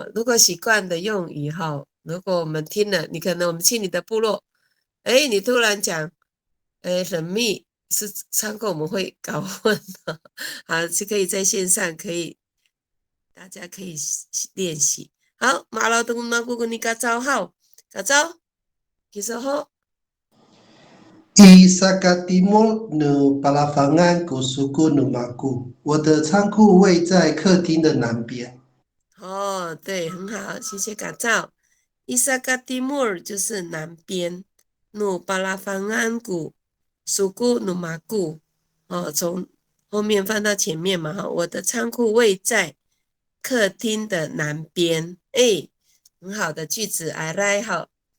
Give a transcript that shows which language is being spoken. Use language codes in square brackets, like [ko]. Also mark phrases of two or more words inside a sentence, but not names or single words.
[zh] 如果习惯的用语哈，如果我们听了，你可能我们去你的部落，你突然讲，人密是仓库，我们会搞混的。好，是可以在线上大家可以练习。好，马劳东那姑姑你嘎招好，嘎招，其实好。 [ami] Isakatimol nu palafangan ku suku nu maku， [zh] 我的仓库位在客厅的南边。对，很好，谢谢改造。伊萨嘎蒂莫尔就是南边， [ami] 努巴拉方安谷，苏古努马古， [zh] 从后面放到前面嘛，我的仓库位在客厅的南边，很好的句子， [en] I like [zh] 好，